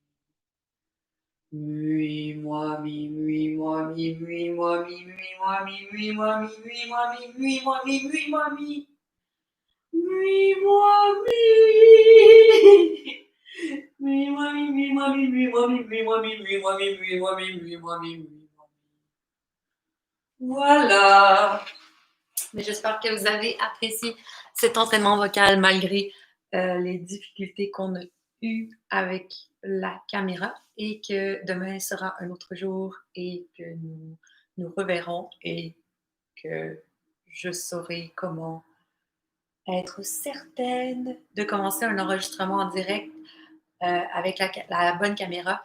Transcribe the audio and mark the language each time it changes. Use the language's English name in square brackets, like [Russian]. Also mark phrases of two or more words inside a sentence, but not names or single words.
[French] Mui, moi, mi, mui, moi, mi, mui, moi, mi, mui, moi, mi, mui, moi, mi, mui, moi, mi, mui, moi, mi, mui, moi, mi. Mui, moi, mi. Mui, moi, mi, mui, moi, mi, mui, moi, mi, mui, moi, mi, mui, moi, mi, mui, moi, mi, mui, moi, mi, mui. Voilà. Mais j'espère que vous avez apprécié cet entraînement vocal malgré les difficultés qu'on a eues avec la caméra et que demain sera un autre jour et que nous nous reverrons et que je saurai comment être certaine de commencer un enregistrement en direct avec la bonne caméra.